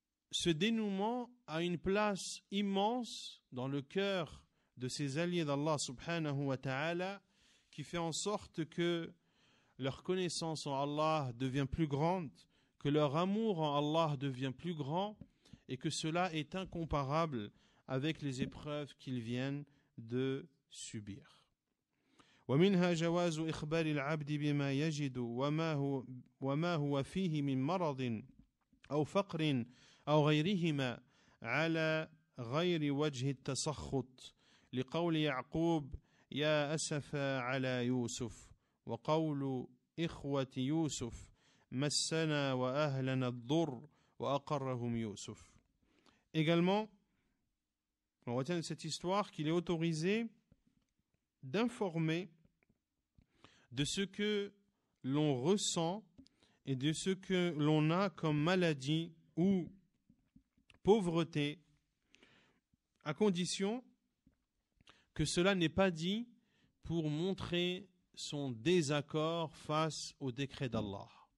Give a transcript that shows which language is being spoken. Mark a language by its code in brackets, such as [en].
[fr] ce dénouement a une place immense dans le cœur de ces alliés d'Allah subhanahu wa ta'ala, qui fait en sorte que leur connaissance en Allah devient plus grande, que leur amour en Allah devient plus grand, et que cela est incomparable avec les épreuves qu'ils viennent de subir. [ar] ومنها جواز إخبار العبد بما يجد وما هو فيه من مرض أو فقر أو غيرهما على غير وجه التسخط لقول يعقوب يا أسفا على يوسف وقول إخوة يوسف مسنا وأهلنا الضر وأقرهم يوسف. [fr] Également, on retient de cette histoire qu'il est autorisé d'informer de ce que l'on ressent et de ce que l'on a comme maladie ou pauvreté, à condition que cela n'est pas dit pour montrer son désaccord face au décret d'Allah.